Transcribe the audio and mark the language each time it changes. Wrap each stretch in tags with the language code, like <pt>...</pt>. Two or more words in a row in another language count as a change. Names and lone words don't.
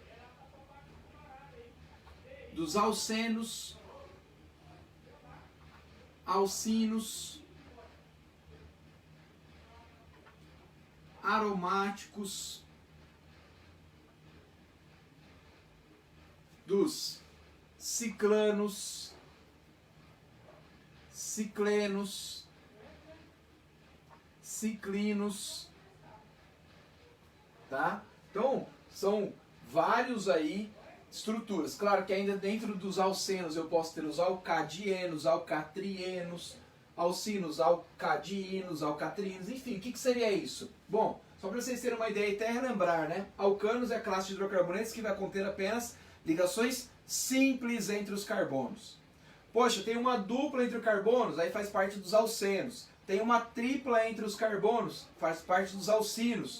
<pt>dos alcenos, alcinos, aromáticos, dos ciclanos, ciclenos, ciclinos, tá? Então, são vários aí estruturas. Claro que ainda dentro dos alcenos eu posso ter os alcadienos, alcatrienos, alcinos, alcadinos, alcatrinos, enfim, o que seria isso? Bom, só para vocês terem uma ideia e até relembrar, né? Alcanos é a classe de hidrocarbonetos que vai conter apenas ligações simples entre os carbonos. Poxa, tem uma dupla entre os carbonos, aí faz parte dos alcenos. Tem uma tripla entre os carbonos, faz parte dos alcinos.</pt>